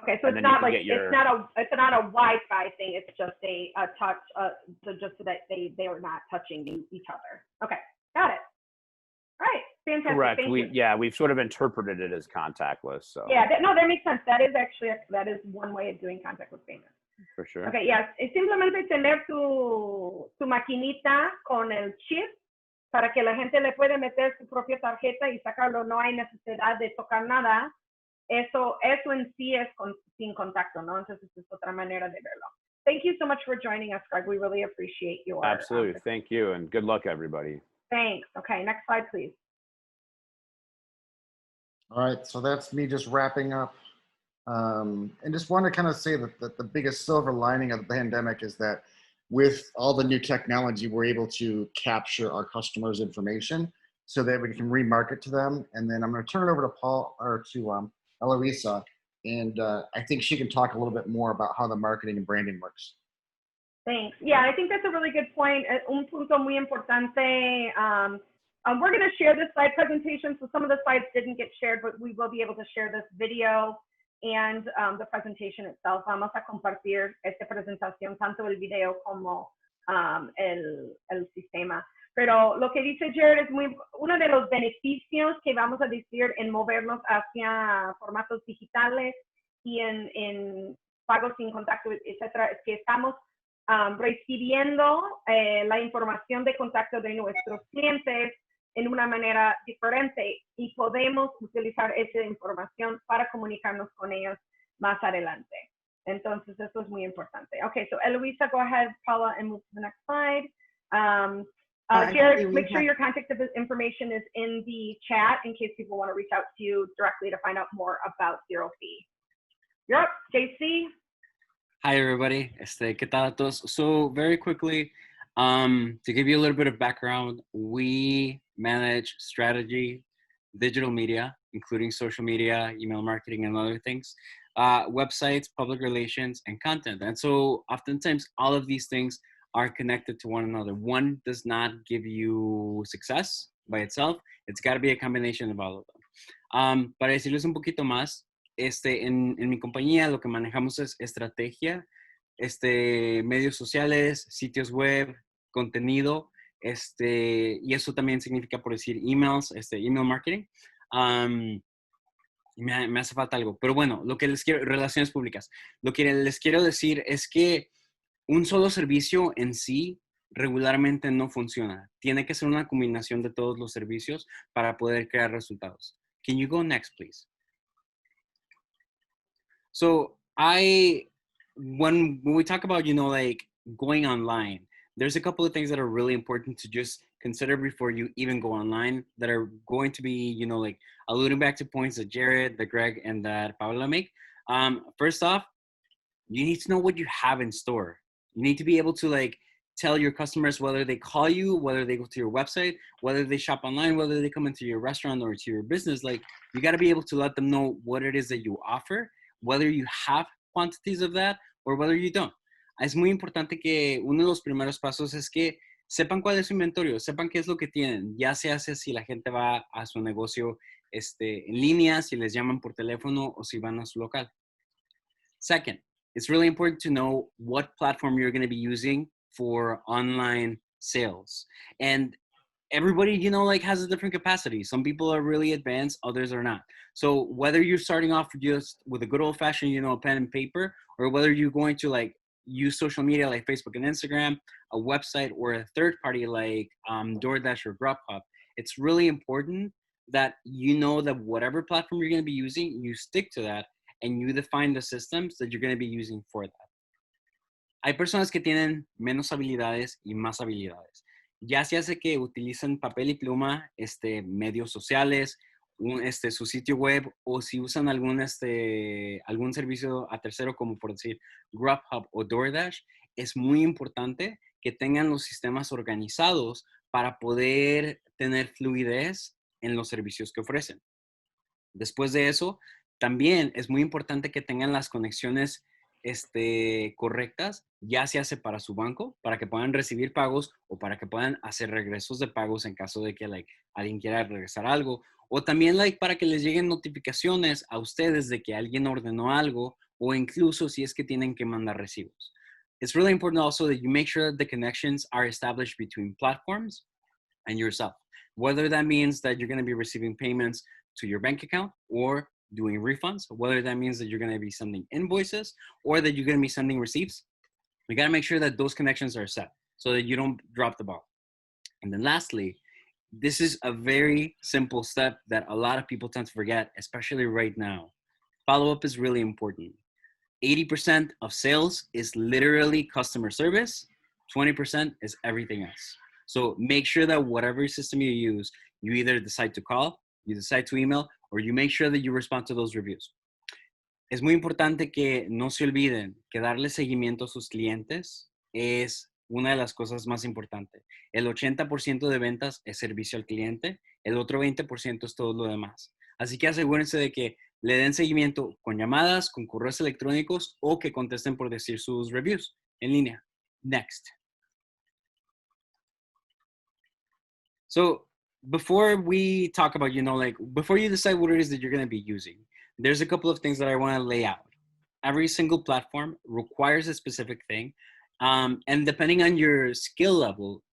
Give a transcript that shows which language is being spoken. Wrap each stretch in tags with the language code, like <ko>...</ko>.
<en>Okay, so it's not like, it's not a Wi-Fi thing. It's just a touch, just so that they are not touching each other. Okay, got it. All right, fantastic. Correct. Thank you. We've sort of interpreted it as contactless. So yeah, that makes sense. That is actually that is one way of doing contactless payments. For sure. Okay, yes.</en> <es>Es simplemente tener tu maquinita con el chip para que la gente le puede meter su propia tarjeta y sacarlo. No hay necesidad de tocar nada. Eso en sí es sin contacto, ¿no? Entonces es otra manera de verlo.</es> <en>Thank you so much for joining us, Greg. We really appreciate your. Absolutely. Thank you, and good luck, everybody. Thanks. Okay, next slide, please. All right, so that's me just wrapping up. And just want to kind of say that the biggest silver lining of the pandemic is that with all the new technology, we're able to capture our customers' information so that we can remarket to them. And then I'm going to turn it over to Paul or to Eloisa, and I think she can talk a little bit more about how the marketing and branding works. Thanks. Yeah, I think that's a really good point.</en> <es>Un punto muy importante.</es> <en>We're going to share this slide presentation, so some of the slides didn't get shared, but we will be able to share this video and the presentation itself.</en> <es>Vamos a compartir esta presentación, tanto el video como el sistema. Pero lo que dice Jared es uno de los beneficios que vamos a decir en movernos hacia formatos digitales y en pagos sin contacto, etcétera, es que estamos recibiendo la información de contacto de nuestros clientes en una manera diferente y podemos utilizar esa información para comunicarnos con ellos más adelante. Entonces, eso es muy importante.</es> <en>Okay, so Eloisa, go ahead, Paula, and move to the next slide. Jared, make sure your contact information is in the chat in case people want to reach out to you directly to find out more about Zero Fee. You're up, JC. Hi, everybody.</en> <es>¿Qué tal a todos?</es> <en>So very quickly, to give you a little bit of background, we manage strategy, digital media, including social media, email marketing, and other things, websites, public relations, and content. And so oftentimes all of these things are connected to one another. One does not give you success by itself. It's got to be a combination of all of them.</en> <es>Para decirles un poquito más, en mi compañía lo que manejamos es estrategia, medios sociales, sitios web, contenido, y eso también significa por decir emails, email marketing. Me hace falta algo, pero bueno, lo que les quiero, relaciones públicas, lo que les quiero decir es que un solo servicio en sí regularmente no funciona. Tiene que ser una combinación de todos los servicios para poder crear resultados.</es> <en>Can you go next, please? So when we talk about, like going online, there's a couple of things that are really important to just consider before you even go online that are going to be, like alluding back to points that Jared, that Greg, and that Paula make. First off, you need to know what you have in store. You need to be able to like tell your customers whether they call you, whether they go to your website, whether they shop online, whether they come into your restaurant or to your business. Like you got to be able to let them know what it is that you offer, whether you have quantities of that or whether you don't.</en> <es>Es muy importante que uno de los primeros pasos es que sepan cuál es su inventario, sepan qué es lo que tienen. Ya se hace si la gente va a su negocio en línea, si les llaman por teléfono o si van a su local.</es> <en>Second, it's really important to know what platform you're going to be using for online sales. And everybody, like has a different capacity. Some people are really advanced, others are not. So whether you're starting off just with a good old fashioned, pen and paper, or whether you're going to like use social media like Facebook and Instagram, a website, or a third party like DoorDash or Grubhub, it's really important that that whatever platform you're going to be using, you stick to that and you define the systems that you're going to be using for that.</en> <es>Hay personas que tienen menos habilidades y más habilidades. Ya se hace que utilizan papel y pluma, medios sociales, su sitio web, o si usan algún servicio a tercero, como por decir Grubhub o DoorDash, es muy importante que tengan los sistemas organizados para poder tener fluidez en los servicios que ofrecen. Después de eso, también es muy importante que tengan las conexiones correctas, ya se hace para su banco, para que puedan recibir pagos o para que puedan hacer regresos de pagos en caso de que alguien quiera regresar algo, o también para que les lleguen notificaciones a ustedes de que alguien ordenó algo, o incluso si es que tienen que mandar recibos.</es> <en>It's really important also that you make sure that the connections are established between platforms and yourself, whether that means that you're going to be receiving payments to your bank account or doing refunds, whether that means that you're going to be sending invoices or that you're going to be sending receipts. We got to make sure that those connections are set so that you don't drop the ball. And then lastly, this is a very simple step that a lot of people tend to forget, especially right now. Follow-up is really important. 80% of sales is literally customer service. 20% is everything else. So make sure that whatever system you use, you either decide to call, you decide to email, or you make sure that you respond to those reviews.</en> <es>Es muy importante que no se olviden que darle seguimiento a sus clientes es una de las cosas más importantes. El 80% de ventas es servicio al cliente, el otro 20% es todo lo demás. Así que asegúrense de que le den seguimiento con llamadas, con correos electrónicos o que contesten por decir sus reviews en línea.</es> <en>Next. So before we talk about, before you decide what it is that you're going to be using, there's a couple of things that I want to lay out. Every single platform requires a specific thing. And depending on your skill level,</en>